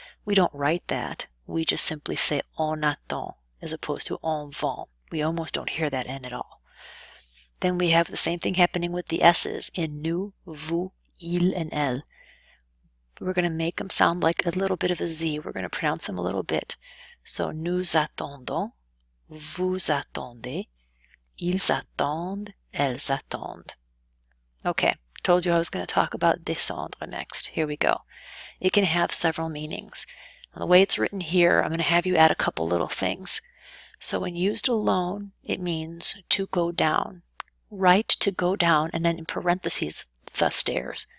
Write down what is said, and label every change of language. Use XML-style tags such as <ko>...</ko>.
<en>We don't write that. We just simply say</en> <fr>on attend</fr> <en>as opposed to</en> <fr>on vend.</fr> <en>We almost don't hear that N at all. Then we have the same thing happening with the S's in nous, vous, il, and elle. We're going to make them sound like a little bit of a Z. We're going to pronounce them a little bit.</en> <fr>So nous attendons, vous attendez, ils attendent, elles attendent.</fr> <en>Okay, told you I was going to talk about descendre next. Here we go. It can have several meanings. And the way it's written here, I'm going to have you add a couple little things. So when used alone, it means to go down. Write to go down, and then in parentheses, the stairs.</en>